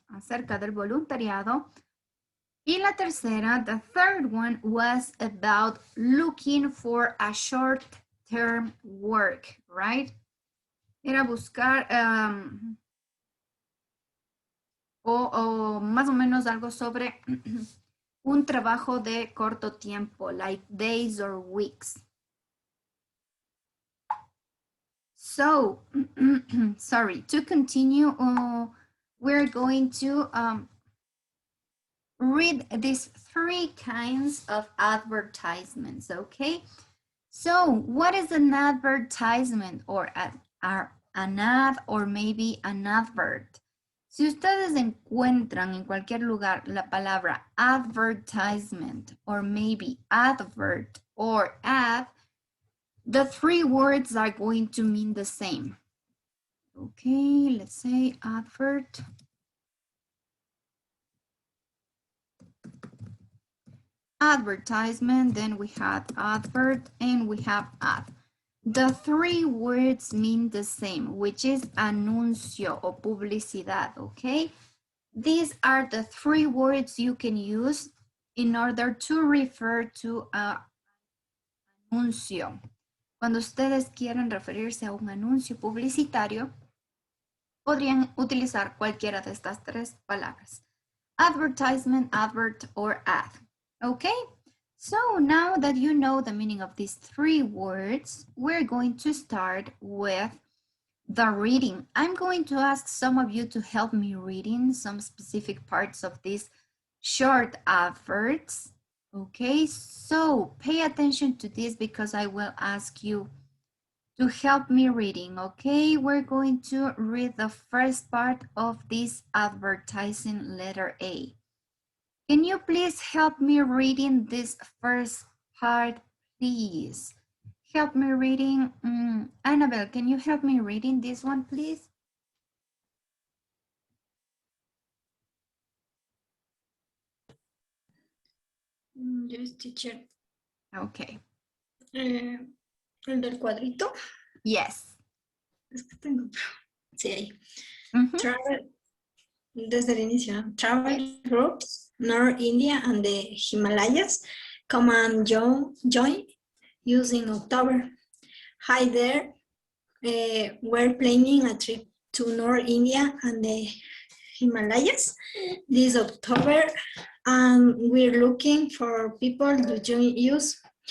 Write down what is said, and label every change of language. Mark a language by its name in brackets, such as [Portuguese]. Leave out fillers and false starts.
[Spanish] Acerca del voluntariado. Y la tercera, [English] the third one, was about looking for a short-term work, right? [Spanish] Era buscar o más o menos algo sobre un trabajo de corto tiempo, [English] like days or weeks. So, sorry, to continue, we're going to read these 3 kinds of advertisements, okay? So, what is an advertisement, or an ad, or maybe an advert? [Spanish] Si ustedes encuentran en cualquier lugar la palabra [English] advertisement, or maybe advert, or ad, the 3 words are going to mean the same. Okay, let's say advert. advertisement, then we had advert, and we have ad. The three words mean the same, which is [Spanish] anuncio o publicidad, [English] okay? These are the three words you can use in order to refer to a anuncio. [Spanish] Cuando ustedes quieren referirse a un anuncio publicitario, podrían utilizar cualquiera de estas tres palabras. [English] Advertisement, advert, or ad. Okay? So now that you know the meaning of these three words, we're going to start with the reading. I'm going to ask some of you to help me reading some specific parts of these short adverts. Okay, so pay attention to this because I will ask you to help me reading. Okay, we're going to read the first part of this advertising, letter A. Can you please help me reading this first part, please? Help me reading. Annabelle, can you help me reading this one, please? Yes, teacher. Okay. [Spanish] El del cuadrito. [English] Yes. [Spanish] Es que tengo. Sí, ahí. Travel, desde el inicio, ¿no? [English] Travel groups, North India and the Himalayas. Come and join using October. Hi there. We're planning a trip to North India and the Himalayas this October, and we're looking for people to join us.